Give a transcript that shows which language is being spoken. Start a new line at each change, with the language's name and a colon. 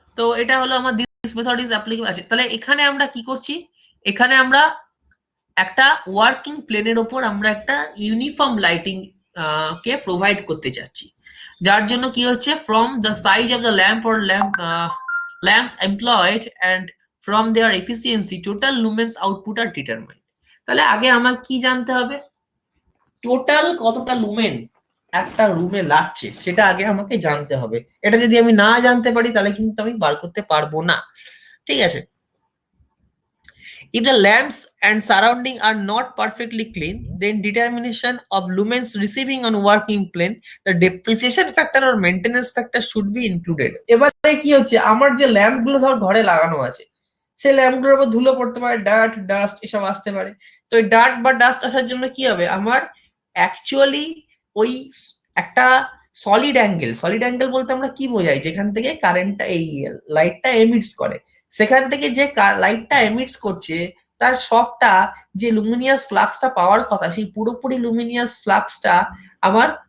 Bangla: তো এটা হলো আমার
English: this method is applicable
Bangla: আছে। তাহলে এখানে আমরা কি করছি, এখানে আমরা একটা ওয়ার্কিং প্লেনের ওপর আমরা একটা ইউনিফর্ম লাইটিং কে প্রোভাইড করতে চাচ্ছি, যার জন্য কি হচ্ছে
English: From the size of the lamp or lamps employed and from their efficiency total lumens output are determined.
Bangla: তাহলে আগে আমার কি জানতে হবে, টোটাল কতটা লুমেন একটা রুমে লাগছে সেটা আগে আমাকে জানতে হবে। এটা যদি আমি না জানতে পারি তাহলে কিন্তু আমি বার করতে পারবো না, ঠিক আছে।
English: If the lamps and surrounding are not perfectly clean, then determination of lumens receiving on working plane, the depreciation factor or maintenance factor should be included.
Bangla: এবারে কি হচ্ছে, আমার যে ল্যাম্প গুলো ধর ঘরে লাগানো আছে, সেই ল্যাম্প গুলোর উপর ধুলো পড়তে পারে, ডার্ট ডাস্ট এসব আসতে পারে। তো এই ডার্ট বা ডাস্ট আসার জন্য কি হবে, আমার অ্যাকচুয়ালি ওই একটা সলিড অ্যাঙ্গেল বলতে আমরা কি বোঝাই, যেখান থেকে কারেন্টটা এই লাইটটা এমিটস করে, সেখান থেকে যে লাইটটা এমিটস করছে তার সবটা যে লুমিনিয়াস ফ্লাক্সটা পাওয়ার কথা, সেই পুরোপুরি লুমিনিয়াস ফ্লাক্সটা আমার